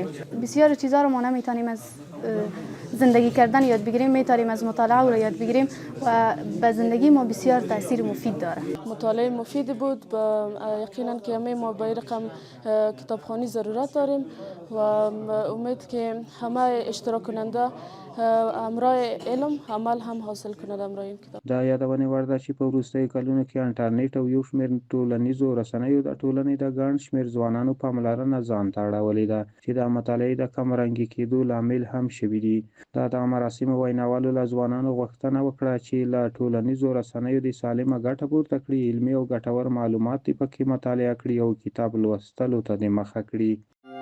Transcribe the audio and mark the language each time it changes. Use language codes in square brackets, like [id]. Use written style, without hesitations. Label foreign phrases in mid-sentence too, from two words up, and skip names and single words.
[fa] بسیار چیزا رو ما نمیتونیم از زندگی کردن یاد بگیریم، میتونیم از مطالعه رو یاد بگیریم و به زندگی ما بسیار تاثیر مفید داره. مطالعه مفید بود، یقینا که همه ما به رقم کتابخوانی ضرورت داریم و امید که همه اشتراک کننده همراه علم عمل هم حاصل کند همراه این کتاب. [ps] دا یادونې وړ ده چې په وروستیو کلونو کې انټرنیټ او یو شمېر ټولنیزو رسنیو د ټولنې د ګڼ شمېر ځوانانو پاملرنه ځان ته اړولې ده چې د مطالعې د کمرنګي کېدو لامل هم شوي دي. د دغه مراسمو ویناوالو له ځوانانو غوښتنه وکړه چې له ټولنیزو رسنیو د سالمه ګټه پورته کړي، علمي او ګټور معلومات دې پکې مطالعه کړي او کتاب لوستلو ته دې مخه کړي.